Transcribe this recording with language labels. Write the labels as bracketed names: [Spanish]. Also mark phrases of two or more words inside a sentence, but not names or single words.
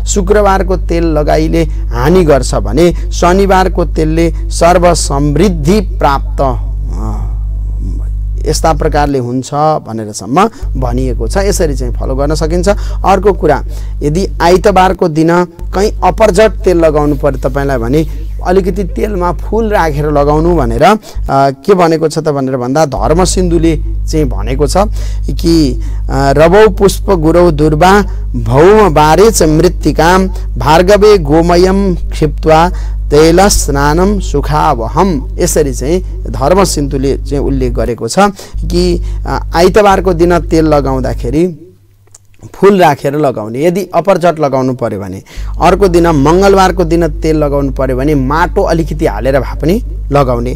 [Nepali] शुक्रबारको तेल लगाइले हानि गर्छ भने शनिबारको तेलले सर्व समृद्धि प्राप्त यस्ता प्रकारले हुन्छ भनेरसम्म भनिएको छ। यसरी चाहिँ फलो गर्न सकिन्छ। अर्को कुरा, यदि आइतबारको दिन कहीँ अपरझट तेल लगाउनु पर्यो तपाईलाई भने अलिकति तेलमा फूल राखेर लगाउनु भनेर के भनेको छ त भनेर भन्दा धर्म सिन्धुले चाहिँ भनेको छ कि [Sanskrit] रवौ पुष्प गुरौ दुर्वा भौम बारेच मृत्तिकाम भार्गवे गोमयम क्षिप्त्वा तैल स्नानम सुखावहम। [Nepali] यसरी चाहिँ धर्म सिन्धुले चाहिँ उल्लेख गरेको छ कि आइतबारको दिन तेल लगाउँदाखेरि फूल राखेर लगाउने, यदि अपरझट लगाउनु पर्यो भने। अर्को दिन मङ्गलबारको दिन तेल लगाउनु पर्यो भने माटो अलिकति हालेर भए पनि लगाउने।